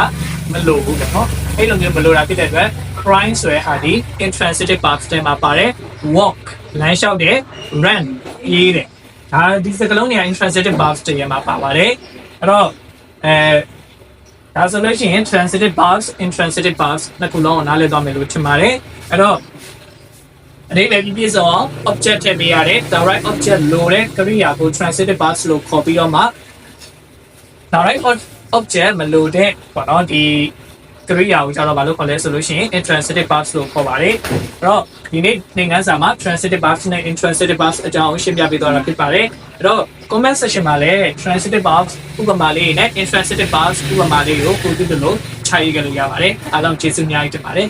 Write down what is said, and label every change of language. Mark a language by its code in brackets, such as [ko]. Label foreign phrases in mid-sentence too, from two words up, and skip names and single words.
[my] မလိုဘူးပေါ့နော်အဲ့လိုမျိုးမလိုတာဖြစ်တဲ့အတွက် crying ဆိုတဲ့ဟာဒီ [en] intransitive verbs [my] ထဲမှာပါတယ် walk လမ်းလျှောက်တယ် run ပြေးတယ်ဒါဒီစကားလုံးတွေက [en] intransitive verbs [my] တွေ မှာပါပါတယ်အဲ့တော့ဒါဆိုလို့ရှိရင် [en] transitive verbs intransitive verbs [my] နှစ်ခုလုံးကိုနားလည်သွားမယ်လို့ထင်ပါတယ်အဲ့တော့အတိတ် ပဲပြည့်စုံအောင် object ထည့်ပေးရတယ် [en] direct object [my] လိုတဲ့ကရိယာကို [en] transitive verbs [my] လို့ခေါ်ပြီးတော့မှ [en] direct object [my] မလိုတဲ့ပေါ့နော်ဒီကရိယာကိုကျတော့ဘာလို့ခေါ်လဲဆိုလို့ရှိရင် [en] intransitive verbs [my] လို့ခေါ်ပါတယ်အဲ့တော့ဒီနေ့သင်ခန်းစာမှာ [en] transitive verbs [my] နဲ့ [en] intransitive verbs [my] အကြောင်းရှင်းပြပေးသွားတာဖြစ်ပါတယ်အဲ့တော့ [en] comment section [my] မှာလည်း [en] transitive verbs [my] ဥပမာလေးနဲ့ [en] intransitive verbs [my] ဥပမာလေးကိုကိုကြည့်လို့ခြာရေးကြလို့ရပါတယ်အားလုံးကျေးဇူးအများကြီးတင်ပါတယ်